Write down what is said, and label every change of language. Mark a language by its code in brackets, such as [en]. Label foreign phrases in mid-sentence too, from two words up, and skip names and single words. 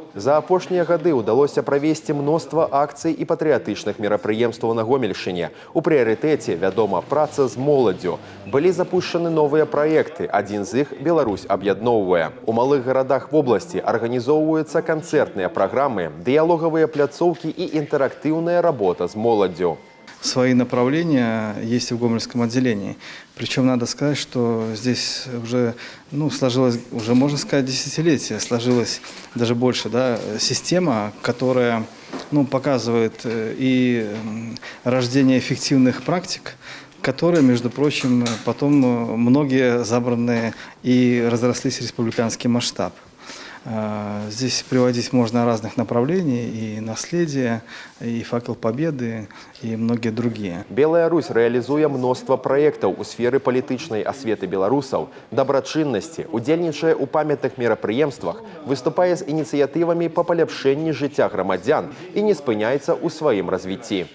[be] За апошнія гады ўдалося правесці мноства акцый і патрыятычных мерапрыемстваў на Гомельшчыне. У прыярытэце, вядома, праца з моладдзю. Былі запушчаны новыя праекты, адзін з іх Беларусь аб'ядноўвае. У малых гарадах вобласці арганізоўваюцца канцэртныя праграмы, дыялогавыя пляцоўкі і інтэрактыўная работа з моладдзю. [ru] Свои направления есть в Гомельском отделении. Причем надо сказать, что здесь уже сложилось, уже можно сказать, десятилетие, сложилась даже больше, система, которая показывает и рождение эффективных практик, которые, между прочим, потом многие забраны и разрослись в республиканский масштаб. Здесь приводить можно разных направлений, и наследие, и факел победы, и многие другие. [be] Белая Русь реализуе мноства проектаў у сферы палітычнай асветы беларусаў, дабрачыннасці, удзельнічае ў памятных мерапрыемствах, выступае з ініцыятывамі па паляпшэнні жыцця грамадзян і не спыняецца ў сваім развіцці.